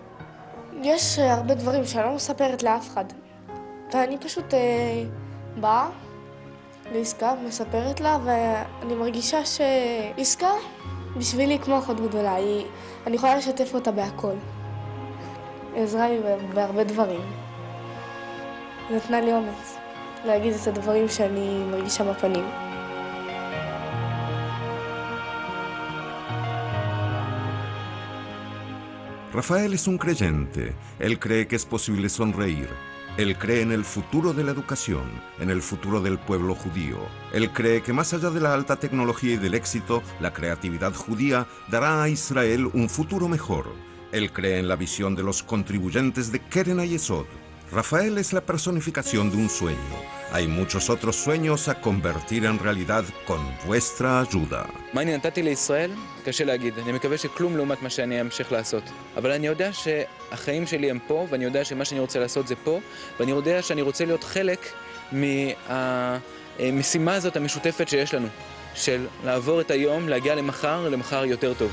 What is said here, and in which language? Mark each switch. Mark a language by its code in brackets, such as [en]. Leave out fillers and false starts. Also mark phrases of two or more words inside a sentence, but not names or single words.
[he] יש הרבה דברים שאני לא מספרת לאף אחד, ואני פשוט באה לעסקה, מספרת לה, ואני מרגישה שעסקה בשבילי כמו אחות גדולה, אני יכולה לשתף אותה בהכל. עזרה לי בהרבה דברים. נתנה לי אומץ להגיד את הדברים שאני מרגישה בפנים. [es] Rafael es un creyente. Él cree que es posible sonreír. Él cree en el futuro de la educación, en el futuro del pueblo judío. Él cree que más allá de la alta tecnología y del éxito, la creatividad judía dará a Israel un futuro mejor. Él cree en la visión de los contribuyentes de Keren Hayesod. Rafael es la personificación de un sueño. Hay muchos otros sueños a convertir en realidad con vuestra ayuda. [he] מה אני נתתי לישראל? קשה להגיד. אני מקווה שכלום לעומת מה שאני אמשיך לעשות. אבל אני יודע שהחיים שלי הם פה, ואני יודע שמה שאני רוצה לעשות זה פה, ואני יודע שאני רוצה להיות חלק מהמשימה הזאת המשותפת שיש לנו, של לעבור את היום, להגיע למחר יותר טוב.